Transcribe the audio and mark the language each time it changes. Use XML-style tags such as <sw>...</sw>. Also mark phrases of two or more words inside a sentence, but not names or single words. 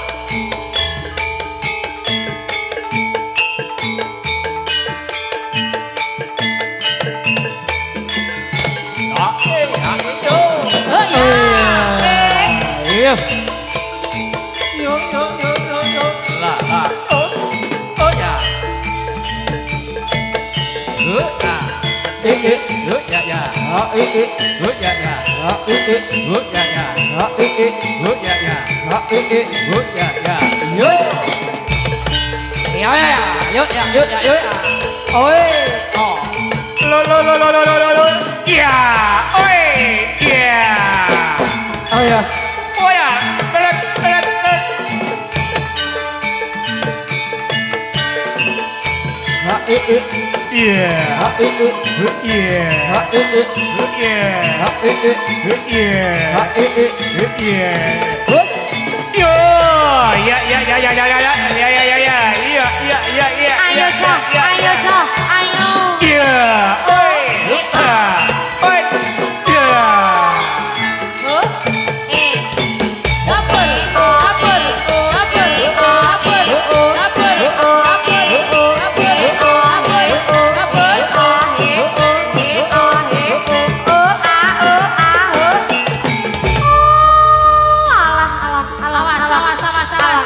<id>Oh ya. Iya. Yo yo yo yo yo. Lah lah. Oh ya. Ya. Ya ya. Ya ya. Ya ya. Ya ya. Yuk. Iya, ya. Yuk, ya, yuk, ya, yuk ya. Oi. Oh. Lo. Ya. Oi. Ya. Oh ya. Oh ya. Belet. Ha, Iya. ha, Iya. ha, Iya. ha, Iya. ha, Iya. Terus. Yo, ya. Iya. Ayo Cok, ayo Cok, ayo. Iya. Oi. Oi. Iya. Eh, Kapur, kapur, kapur, kapur, kapur, kapur, Awas.</id>